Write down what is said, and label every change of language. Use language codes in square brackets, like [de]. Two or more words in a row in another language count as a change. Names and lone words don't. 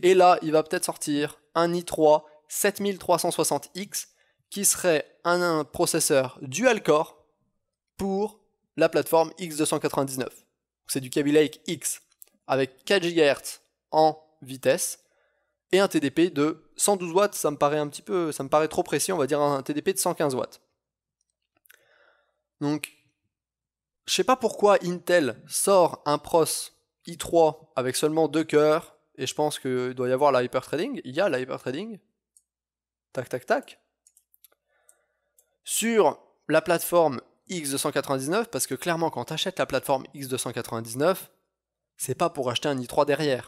[fr] Et là, il va peut-être sortir un i3 7360X, qui serait un processeur dual-core pour la plateforme X299. C'est du Kaby Lake X, avec 4 GHz en vitesse, et un TDP de 112 watts, ça me paraît trop précis, on va dire un TDP de 115 watts. Donc, je sais pas pourquoi Intel sort un pros i3 avec seulement 2 cœurs, et je pense qu'il doit y avoir la hyperthreading. Il y a la hyperthreading. Tac, tac, tac. Sur la plateforme X299, parce que clairement, quand tu achètes la plateforme X299, c'est pas pour acheter un i3 derrière.